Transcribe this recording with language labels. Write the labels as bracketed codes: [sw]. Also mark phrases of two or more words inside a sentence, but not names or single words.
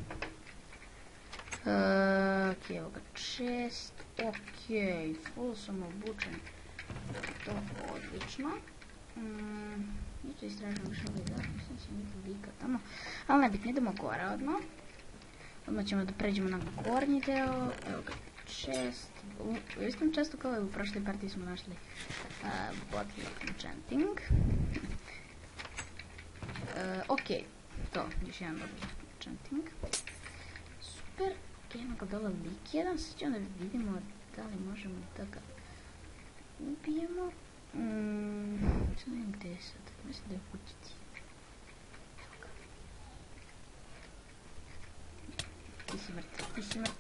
[sr] Ok, evo ga chest, ok, full sam obučen, to odlično. Neću istražiti još ovaj da, mislim se niko lika tamo, ali nebitno, idemo gore odmah. Odmah ćemo da pređemo na gornji deo, evo ga chest, u istom chestu kao i u prošloj partiji smo našli [en] bottle of enchanting. [sr] Ok, to, još jedan [en] bottle of enchanting, [sr] super, ok, imamo ga dole lik jedan, sad ćemo da vidimo da li možemo da ga ubijemo. Sad ne vidim gdje je sad, mislim da je u kućici. Ti si mrtav.